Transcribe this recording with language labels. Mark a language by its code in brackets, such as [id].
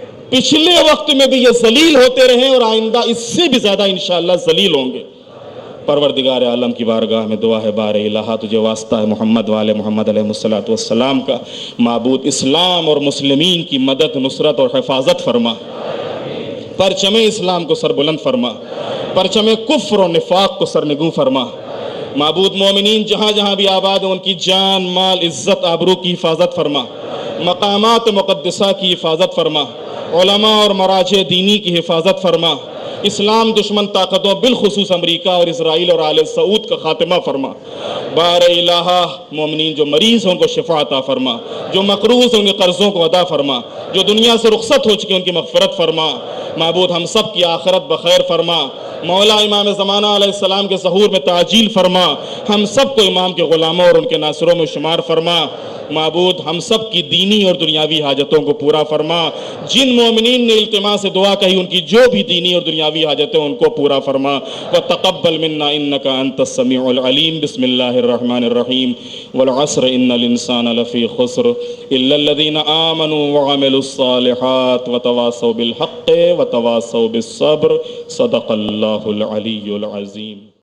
[ur] پچھلے وقت میں بھی یہ ذلیل ہوتے رہے اور آئندہ اس سے بھی زیادہ انشاءاللہ ذلیل ہوں گے. پروردگار عالم کی بارگاہ میں دعا ہے، بار الہ تجھے واسطہ ہے محمد والے محمد علیہ السلام کا، معبود اسلام اور مسلمین کی مدد، نصرت اور حفاظت فرما. پرچم اسلام کو سر بلند فرما، پرچم کفر و نفاق کو سرنگوں فرما. معبود مومنین جہاں جہاں بھی آباد ہیں ان کی جان، مال، عزت، آبرو کی حفاظت فرما. مقامات مقدسہ کی حفاظت فرما. علماء اور مراجع دینی کی حفاظت فرما. اسلام دشمن طاقتوں بالخصوص امریکہ اور اسرائیل اور آل سعود کا خاتمہ فرما. بار الہ مومنین جو مریض ہیں ان کو شفا عطا فرما، جو مقروض ہیں ان کے قرضوں کو ادا فرما، جو دنیا سے رخصت ہو چکے ان کی مغفرت فرما. معبود ہم سب کی آخرت بخیر فرما. مولا امام زمانہ علیہ السلام کے ظہور میں تعجیل فرما. ہم سب کو امام کے غلاموں اور ان کے ناصروں میں شمار فرما. معبود ہم سب کی دینی اور دنیاوی حاجتوں کو پورا فرما. جن مومنین نے التماس سے دعا کہی ان کی جو بھی دینی اور دنیاوی حاجتیں ان کو پورا فرما. [ar] وتقبل منا انك انت السميع العليم. بسم الله الرحمن الرحيم. والعصر ان الانسان لفي خسر الا الذين آمنوا وعملوا الصالحات وتواصوا بالحق وتواصوا بالصبر. صدق الله العلي العظيم.